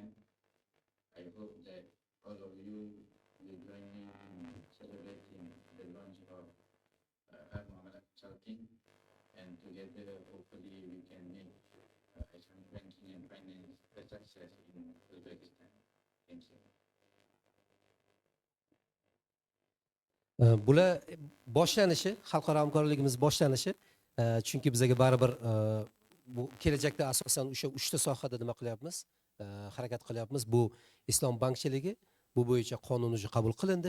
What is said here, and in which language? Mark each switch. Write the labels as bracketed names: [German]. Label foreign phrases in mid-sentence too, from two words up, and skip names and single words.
[English] I hope that all of you will join me in celebrating the launch of Al-Mu'amalah Consulting, and together hopefully we can make Islamic banking and finance a success in Uzbekistan. Thank you. [Uzbek] Bular boshlanishi, xalqaro hamkorligimiz boshlanishi, chunki bizga baribir bu kelajakda asosan o'sha 3 ta sohada nima qilyapmiz, harakat qilyapmiz. Bu islom bankchiligi, bu bo'yicha qonun уже qabul qilindi.